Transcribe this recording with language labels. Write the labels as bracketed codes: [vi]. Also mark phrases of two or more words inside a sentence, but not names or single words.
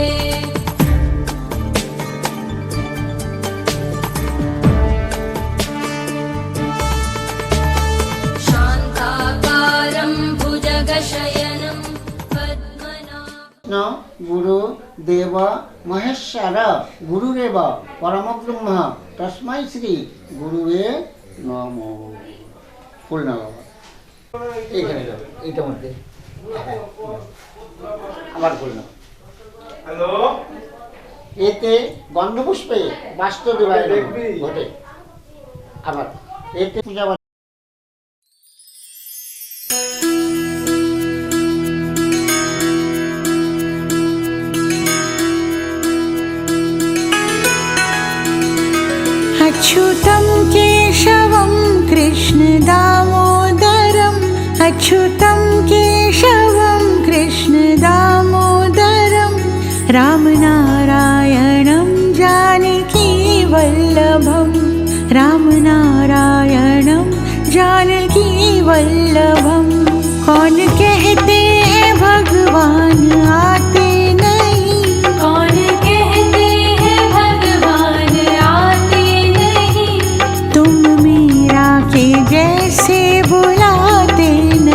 [sa] शान्ताकारं भुजगशयनं पद्मनाभं। गुरु देव महेश्वर गुरुरेव परमब्रह्म तस्मै श्री गुरुवे नमो। [bn] ফুল না বাবা, এইখানে যাও, এইটার মধ্যে আবার ফুল না। [sa] হ্যালো, এতে গন্ধপুষ্পে বাস্তদেবায় ঘটে। [bn] আবার এতে পূজা [sa] अच्युतं केशवं कृष्ण दामोदरम् अच्युतं केशवं कृष्ण दामोदरं रामनारायणं जानकी वल्लभं रामनारायणं जानकी वल्लभं। [hi] कौन कहते हैं भगवान आते नहीं, कौन कहते हैं भगवान आते नहीं, तुम मीरा के जैसे बुलाते नहीं,